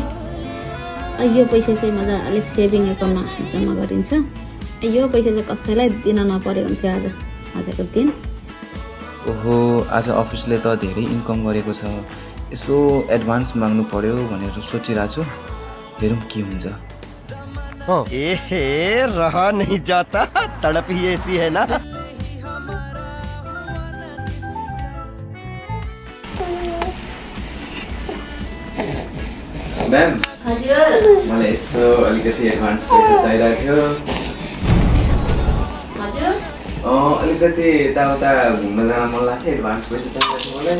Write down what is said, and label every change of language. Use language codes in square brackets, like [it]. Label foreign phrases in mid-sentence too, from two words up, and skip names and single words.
[ne] यो पैसा चाहिँ मजाले [en] saving accountमा [ne] जम्मा गरिन्छ। यो पैसा चाहिँ कसैलाई दिन नपऱ्यो हुन्थ्यो आजको दिन। ओहो, आज अफिसले त धेरै इन्कम गरेको छ, यसो एडभान्स माग्नु पर्यो भनेर सोचिरहेको छु। हेरौँ के हुन्छ। [hi] रहा नहीं जाता, तड़प ही ऐसी है ना। [ne] म्याम, हजुर मलाई यसो अलिकति एडभान्स पैसा चाहिरहेको थियो। हजुर अलिकति यताउता घुम्न जान मन लाग्थ्यो, एडभान्स पैसा चाहिएको थियो मलाई।